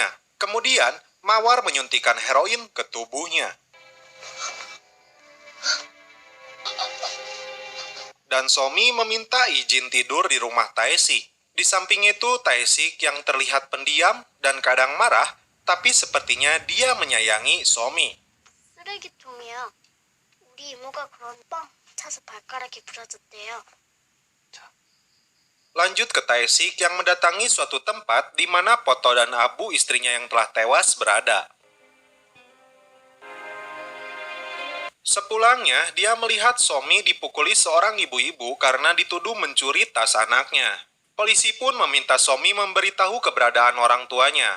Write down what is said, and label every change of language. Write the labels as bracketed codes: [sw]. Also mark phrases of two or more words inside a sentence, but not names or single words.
[id] Kemudian, Mawar menyuntikkan heroin ke tubuhnya. Dan Somi meminta izin tidur di rumah Taesik. Di samping itu, Taesik yang terlihat pendiam dan kadang marah, tapi sepertinya dia menyayangi Somi. [ko] 쓰레기통이야. 우리 이모가 그런 빵 차서 발가락이 부러졌대요. [id] Lanjut ke Taesik yang mendatangi suatu tempat di mana Poto dan Abu istrinya yang telah tewas berada. Sepulangnya, dia melihat Somi dipukuli seorang ibu-ibu karena dituduh mencuri tas anaknya. Polisi pun meminta Somi memberitahu keberadaan orang tuanya.